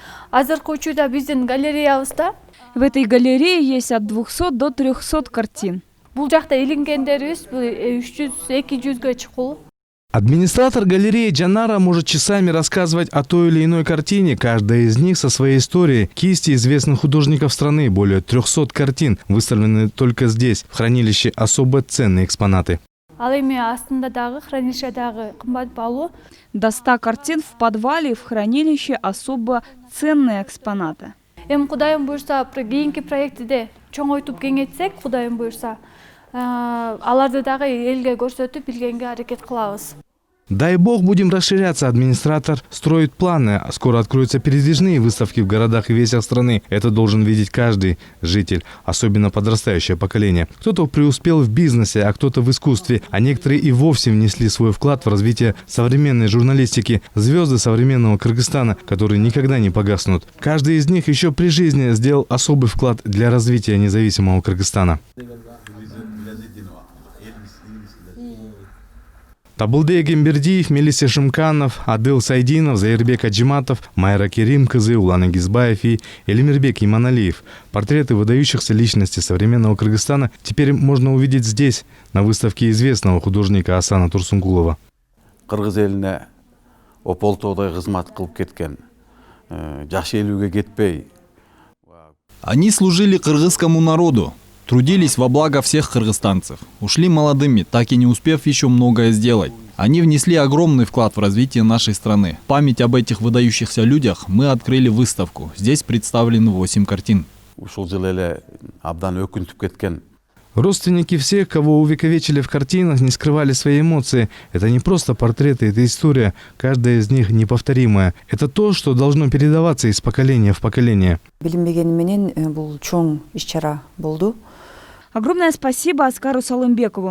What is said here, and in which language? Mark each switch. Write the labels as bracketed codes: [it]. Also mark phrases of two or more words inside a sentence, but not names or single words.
[ky] Азыркы учурда биздин галереябызда [ru] В этой галерее есть от 200 до 300 картин. [ky] бул жакта илингендерибиз 300-200га чыккул. [ru] Администратор галереи Джанара может часами рассказывать о той или иной картине, каждая из них со своей историей. Кисти известных художников страны, более 300 картин, выставлены только здесь, в хранилище особо ценные экспонаты. [ky] Ал эми астында дагы хранилищедагы кымбат баалуу. [ru] До 100 картин в подвале и в хранилище особо ценные экспонаты. [ky] Эми Кудайым буйрса, кийинки проектиде чоңойтуп кеңейтсек, Кудайым буйрса, аларды дагы элге көрсөтүп билгенге аракет кылабыз. [ru] Дай бог будем расширяться. Администратор строит планы. Скоро откроются передвижные выставки в городах и весях страны. Это должен видеть каждый житель, особенно подрастающее поколение. Кто-то преуспел в бизнесе, а кто-то в искусстве, а некоторые и вовсе внесли свой вклад в развитие современной журналистики. Звезды современного Кыргызстана, которые никогда не погаснут. Каждый из них еще при жизни сделал особый вклад для развития независимого Кыргызстана. Табылды Эгембердиев, Мелисия Шымканов, Адыл Сайдинов, Заирбек Аджиматов, Майра Керимкызы, Улан Агизбаев и Элимирбек Иманалиев. Портреты выдающихся личностей современного Кыргызстана теперь можно увидеть здесь, на выставке известного художника Асана Турсунгулова. [ky] Кыргыз элине ополтоодой кызмат кылып кеткен, жакшы элүүгө кетпей. [ru] Они служили кыргызскому народу, трудились во благо всех кыргызстанцев. Ушли молодыми, так и не успев еще многое сделать. Они внесли огромный вклад в развитие нашей страны. В память об этих выдающихся людях мы открыли выставку. Здесь представлены 8 картин. [ky] Ушул жылы эле абдан өкүнтүп кеткен. [ru] Родственники всех, кого увековечили в картинах, не скрывали свои эмоции. Это не просто портреты, это история. Каждая из них неповторимая. Это то, что должно передаваться из поколения в поколение. Огромное спасибо Аскару Салымбекову.